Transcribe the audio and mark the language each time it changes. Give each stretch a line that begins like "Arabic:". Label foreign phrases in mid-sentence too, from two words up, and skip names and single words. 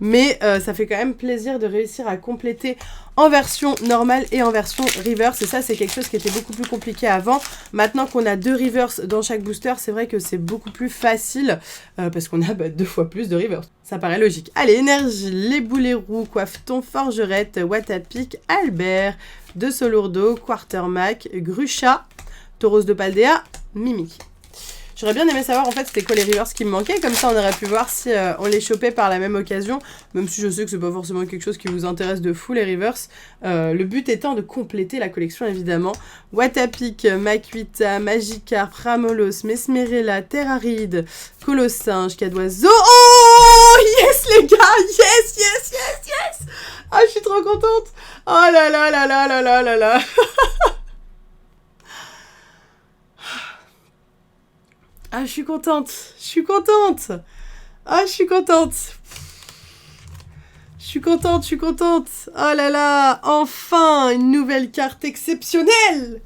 French: Mais ça fait quand même plaisir de réussir à compléter en version normale et en version reverse. Et ça, c'est quelque chose qui était beaucoup plus compliqué avant. Maintenant qu'on a 2 reverse dans chaque booster, c'est vrai que c'est beaucoup plus facile parce qu'on a 2 fois plus de reverse. Ça paraît logique. Allez, énergie, les boulets roux, coiffe-ton, forgerette, Watapic, Albert, De Solourdo, Quartermac, Grucha, Tauros de Paldea, Mimic. J'aurais bien aimé savoir en fait c'était quoi les reverse qui me manquaient, comme ça on aurait pu voir si on les chopait par la même occasion, même si je sais que c'est pas forcément quelque chose qui vous intéresse de fou les reverse. Le but étant de compléter la collection évidemment. Watapic, Makuita, Magikarp, Ramolos, Mesmerella, Terraride, Colossinge, Cadoiseau. Oh yes les gars,
English: yes, yes, yes, yes.
French: Ah je suis trop contente. Oh là là là là là là là là. Ah, je suis contente. Je suis contente. Ah, je suis contente. Je suis contente, je suis contente. Oh là là, enfin, une nouvelle carte exceptionnelle.